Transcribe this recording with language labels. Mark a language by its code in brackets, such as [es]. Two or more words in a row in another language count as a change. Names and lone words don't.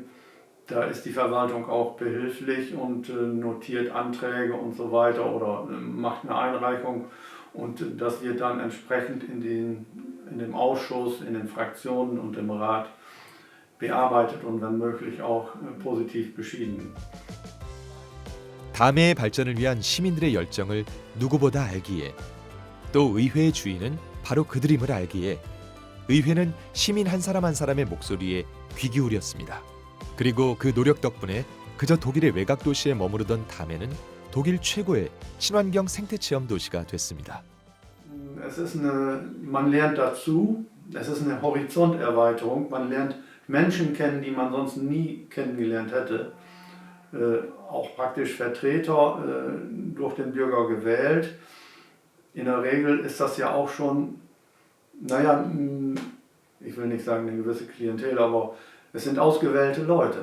[de] Da ist die Verwaltung auch behilflich und notiert Anträge und so weiter oder macht eine Einreichung. Und das wird dann entsprechend in dem Ausschuss, in den Fraktionen und im Rat bearbeitet und wenn möglich auch positiv beschieden. [ko] 담의 발전을 위한 시민들의 열정을 누구보다 알기에 또 의회의 주인은 바로 그들임을 알기에 의회는 시민 한 사람 한 사람의 목소리에 귀 기울였습니다. 그리고 그 노력 덕분에 그저 독일의 외곽 도시에 머무르던 담에는 독일 최고의 친환경 생태체험 도시가 됐습니다. [de] Man lernt dazu, es ist eine Horizonterweiterung, man lernt Menschen kennen, die man sonst nie kennengelernt hätte. Auch praktisch Vertreter durch den Bürger gewählt. In der Regel ist das ja auch schon, naja, ich will nicht sagen eine gewisse Klientel, aber es sind ausgewählte Leute.